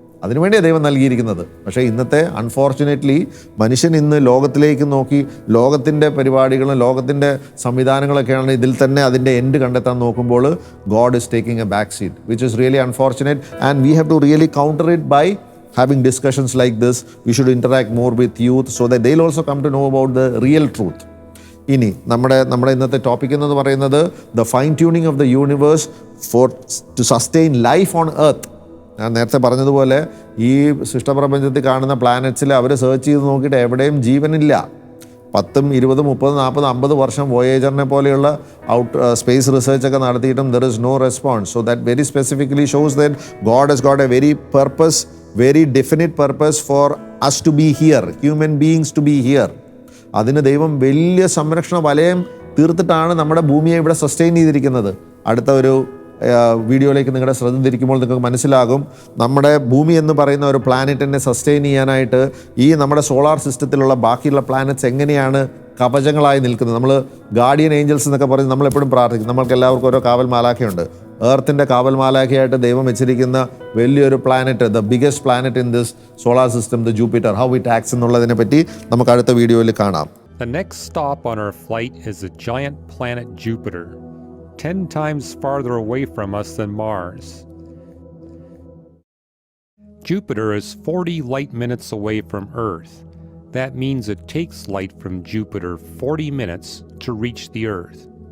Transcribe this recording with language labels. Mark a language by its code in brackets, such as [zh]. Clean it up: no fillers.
[ml] അതിനുവേണ്ടിയാണ് ദൈവം നൽകിയിരിക്കുന്നത്. പക്ഷേ ഇന്നത്തെ അൺഫോർച്ചുനേറ്റ്ലി മനുഷ്യൻ ഇന്ന് ലോകത്തിലേക്ക് നോക്കി ലോകത്തിൻ്റെ പരിപാടികളും ലോകത്തിൻ്റെ സംവിധാനങ്ങളൊക്കെയാണ് ഇതിൽ തന്നെ അതിൻ്റെ എൻഡ് കണ്ടെത്താൻ നോക്കുമ്പോൾ [en] God is taking a back seat, which is really unfortunate. And we have to really counter it by having discussions like this. We should interact more with youth so that they'll also come to know about the real truth. [ml] ഇനി നമ്മുടെ ഇന്നത്തെ topic എന്ന് പറയുന്നത് [en] The fine tuning of the universe to sustain life on earth. [ml] ഞാൻ നേരത്തെ പറഞ്ഞതുപോലെ ഈ സൃഷ്ടപ്രപഞ്ചത്തിൽ കാണുന്ന പ്ലാനറ്റ്സിൽ അവർ സെർച്ച് ചെയ്ത് നോക്കിയിട്ട് എവിടെയും ജീവനില്ല. 10, 20, 30, 40, 50 വർഷം വോയേജറിനെ പോലെയുള്ള സ്പേസ് റിസർച്ചൊക്കെ നടത്തിയിട്ടും [en] There is no response. So that very specifically shows that god has got a very purpose, very definite purpose for us to be here, human beings to be here. [ml] അതിന് ദൈവം വലിയ സംരക്ഷണ വലയം തീർത്തിട്ടാണ് നമ്മുടെ ഭൂമിയെ ഇവിടെ സസ്റ്റെയിൻ ചെയ്തിരിക്കുന്നത്. അടുത്ത ഒരു വീഡിയോയിലേക്ക് നിങ്ങളുടെ ശ്രദ്ധ തിരിക്കുമ്പോൾ നിങ്ങൾക്ക് മനസ്സിലാകും, നമ്മുടെ ഭൂമി എന്ന് പറയുന്ന ഒരു പ്ലാനറ്റിനെ സസ്റ്റെയിൻ ചെയ്യാനായിട്ട് ഈ നമ്മുടെ സോളാർ സിസ്റ്റത്തിലുള്ള ബാക്കിയുള്ള പ്ലാനറ്റ്സ് എങ്ങനെയാണ് കവചങ്ങളായി നിൽക്കുന്നത്. നമ്മൾ ഗാർഡിയൻ ഏഞ്ചൽസ് എന്നൊക്കെ പറഞ്ഞ് നമ്മളെപ്പോഴും പ്രാർത്ഥിക്കും. നമ്മൾക്ക് എല്ലാവർക്കും ഓരോ കാവൽ മാലാഖയുണ്ട്. എർത്തിൻ്റെ കാവൽ മാലാഖയായിട്ട് ദൈവം വെച്ചിരിക്കുന്ന വലിയൊരു planet, [en] the biggest planet in this solar system, the Jupiter, how it acts [ml] എന്നുള്ളതിനെ പറ്റി നമുക്ക് അടുത്ത വീഡിയോയിൽ കാണാം. [en] The next stop on our flight is the giant planet Jupiter, 10 times farther away from us than Mars. Jupiter is 40 light minutes away from Earth. That means it takes light from Jupiter 40 minutes to reach the Earth.